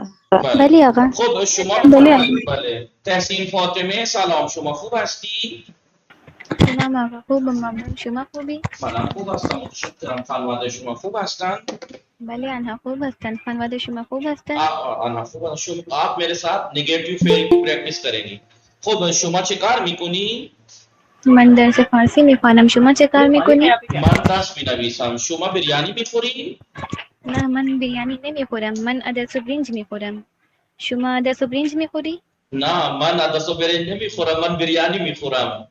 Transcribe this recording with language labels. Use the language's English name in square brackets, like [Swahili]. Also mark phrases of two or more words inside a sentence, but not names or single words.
[Persian] بله آقا. خب شما بفرمایید. بله تحسین فاطمه سلام، شما خوب هستی؟ سلام آقا، خوبم ممنون. شما خوبی؟ منم خوب هستم، متشکرم. خانواده شما خوب هستن؟ بله آنها خوب هستند. خانواده شما خوب هستند؟ آنها خوب هستن. [Urdu] آپ میرے ساتھ نگیٹیو فعل کی پریکٹس کریں گی. [Persian] خب شما چه کار میکنی؟ من درس فارسی میخوانم. شما چه کار میکنی؟ من درس مینویسم. شما بریانی میخوری؟ نه من بریانی نمیخورم. من عدس و برنج میخورم. شما عدس و برنج میخوری؟ نه من عدس و برنج نمیخورم، من بریانی میخورم.